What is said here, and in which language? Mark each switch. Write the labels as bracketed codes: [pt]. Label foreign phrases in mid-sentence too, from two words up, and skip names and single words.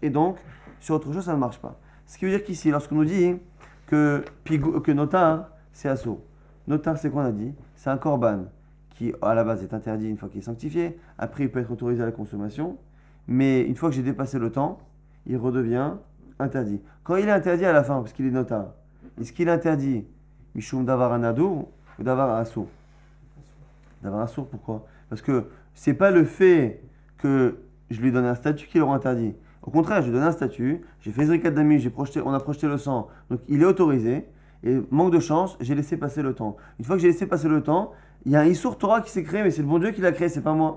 [fr] Et donc, sur autre chose, ça ne marche pas. Ce qui veut dire qu'ici, lorsqu'on nous dit que notar, c'est assaut. Notar, c'est quoi on a dit? C'est un korban qui, à la base, est interdit une fois qu'il est sanctifié. Après, il peut être autorisé à la consommation. Mais une fois que j'ai dépassé le temps, il redevient interdit. Quand il est interdit à la fin, parce qu'il est notar, est-ce qu'il est interdit [he] משום דבר הנדר [fr] ou [he] דבר אסור? דבר אסור, [fr] pourquoi? Parce que c'est pas le fait que je lui donne un statut qui l'aura interdit. Au contraire, je lui donne un statut, j'ai fait [he] זריקת דמו, [fr] on a projeté le sang, donc il est autorisé. Et manque de chance, j'ai laissé passer le temps. Une fois que j'ai laissé passer le temps, il y a un [he] איסור תורה [fr] qui s'est créé, mais c'est le bon Dieu qui l'a créé, c'est pas moi.